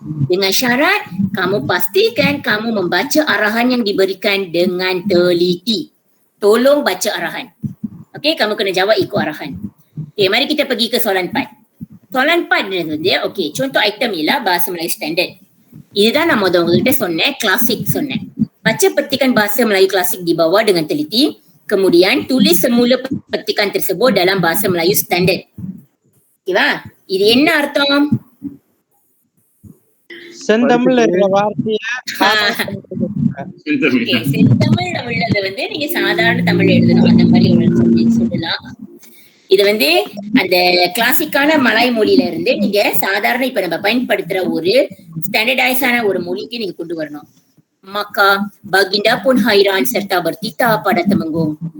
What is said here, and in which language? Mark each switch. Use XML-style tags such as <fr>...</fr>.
<ms>Dengan syarat, kamu pastikan kamu membaca arahan yang diberikan dengan teliti. Tolong baca arahan. Okey, kamu kena jawab ikut arahan. Okey, mari kita pergi ke soalan 4. Soalan 4 ni dia, okey, contoh item ialah bahasa Melayu standard.</ms> <ta>இதுதான் நான் உங்கள்கிட்ட சொன்னேன், classic சொன்னேன்.</ta> <ms>Baca petikan bahasa Melayu klasik di bawah dengan teliti. Kemudian tulis semula petikan tersebut dalam bahasa Melayu standard.</ms> <ta>ஓகேவா? இது என்ன அர்த்தம்? செந்தமிழ்ல இருக்கிற வார்த்தைய செந்தமிழ்ல உள்ளத வந்து நீங்க சாதாரண தமிழ் எழுதணும். அந்த மாதிரி சொல்லலாம். இது வந்து அந்த கிளாசிக்கான மலாய் மொழியில இருந்து நீங்க சாதாரண இப்ப நம்ம பயன்படுத்துற ஒரு ஸ்டாண்டர்டைஸான ஒரு மொழிக்கு நீங்க கொண்டு வரணும்.</ta> <ms>Maka baginda pun hairan serta bertita pada Temenggung.</ms>